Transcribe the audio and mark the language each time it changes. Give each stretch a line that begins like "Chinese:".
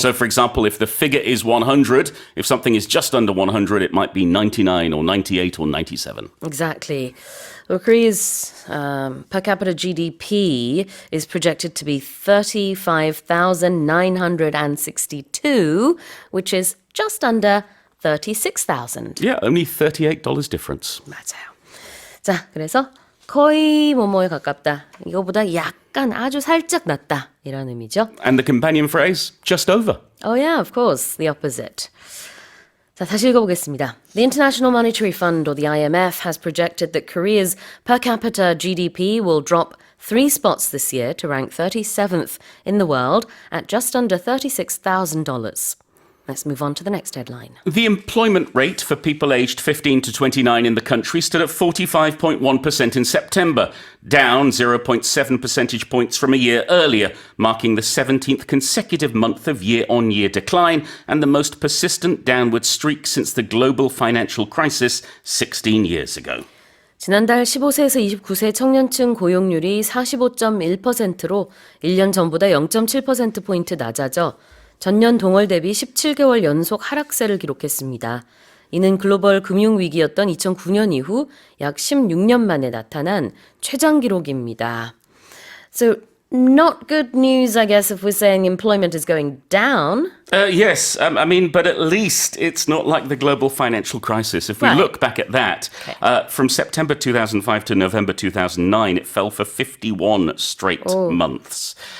English: So, for example, if the figure is 100, if something is just under 100, it might be 99 or 98 or 97. Exactly. Well, Korea's per capita GDP is projected to be 35,962, which is just under 36,000. Yeah, only $38 difference.
Korean: 맞아요. 자, 그래서 거의 뭐뭐에 가깝다. 이거보다 약간 아주 살짝 낫다. 이런 의미죠.
English: And the companion phrase, just over. Oh yeah, of course. The opposite.
Korean: 자, 다시 읽어보겠습니다.
English: The International Monetary Fund, or the IMF, has projected that Korea's per capita GDP will drop 3 spots this year to rank 37th in the world at just under $36,000. Let's move on to the next headline. The employment rate for people aged 15 to 29 in the country stood at 45.1% in September, down 0.7 percentage points from a year earlier, marking the 17th consecutive month of year-on-year decline and the most persistent downward streak since the global financial crisis 16 years ago.
Korean: 지난달 15세에서 29세 청년층 고용률이 45.1%로 1년 전보다 0.7%포인트 낮아져 전년 동월 대비 17개월 연속 하락세를 기록했습니다. 이는 글로벌 금융위기였던 2009년 이후 약 16년 만에 나타난 최장 기록입니다.
English: So, not good news, I guess, if we're saying employment is going down. Yes, I mean, but at least it's not like the global financial crisis. If we Right. look back at that, from September 2005 to November 2009, it fell for 51 straight months.